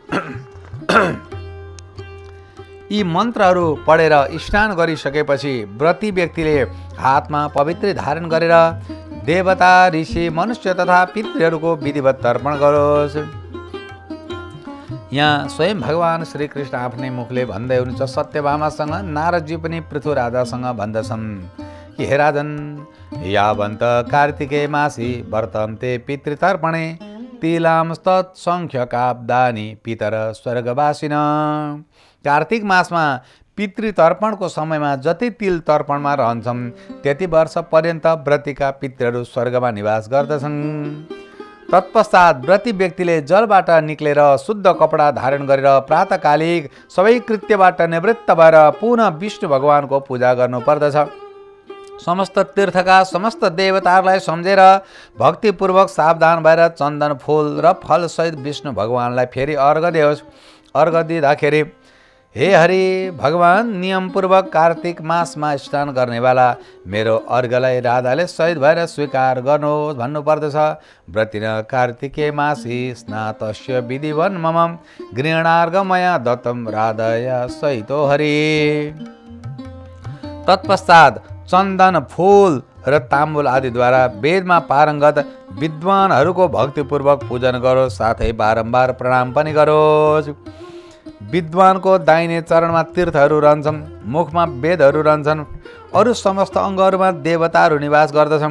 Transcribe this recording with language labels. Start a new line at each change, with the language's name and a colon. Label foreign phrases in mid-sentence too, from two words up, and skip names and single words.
Nepali: यी मन्त्रहरू पढेर स्नान गरिसकेपछि व्रती व्यक्तिले हातमा पवित्र धारण गरेर देवता, ऋषि, मनुष्य तथा पितृहरूको विधिवत तर्पण गरोस्। यहाँ स्वयं भगवान श्रीकृष्ण आफ्नै मुखले भन्दै हुनुहुन्छ। सत्यभामासँग नारदजी पनि पृथु राजासँग भन्दछन् कि हे राजन,
Sanskrit: यावन्त कार्तिके मासी वर्तन्ते पितृतर्पणे तिलाम तत्सङ्ख्यकाब्दानि पितर स्वर्गवासिन।
Nepali: कार्तिक मासमा पितृतर्पणको समयमा जति तिल तर्पणमा रहन्छन् त्यति वर्ष पर्यन्त व्रतीका पितृहरू स्वर्गमा निवास गर्दछन्। तत्पश्चात व्रती व्यक्तिले जलबाट निक्लेर शुद्ध कपडा धारण गरेर प्रातःकालिक सबै कृत्यबाट निवृत्त भएर पुनः विष्णु भगवानको पूजा गर्नुपर्दछ। समस्त तीर्थका समस्त देवताहरूलाई सम्झेर भक्तिपूर्वक सावधान भएर चन्दन फूल र फलसहित विष्णु भगवानलाई फेरि अर्घ दियोस्। अर्घ दिँदाखेरि हे हरि भगवान, नियमपूर्वक कार्तिक मासमा स्नान गर्नेवाला मेरो अर्घलाई राधाले सहित भएर स्वीकार गर्नुहोस् भन्नुपर्दछ।
Sanskrit: व्रतिन कार्तिके मासी स्नातस्य विधिवन मम गृहणार्घमया दत्तम राधया सहितो हरि।
Nepali: तत्पश्चात चन्दन फूल र ताम्बुल आदिद्वारा वेदमा पारङ्गत विद्वानहरूको भक्तिपूर्वक पूजन गरोस्, साथै बारम्बार प्रणाम पनि गरोस्। विद्वानको दाहिने चरणमा तीर्थहरू रहन्छन्, मुखमा वेदहरू रहन्छन्, अरू समस्त अङ्गहरूमा देवताहरू निवास गर्दछन्।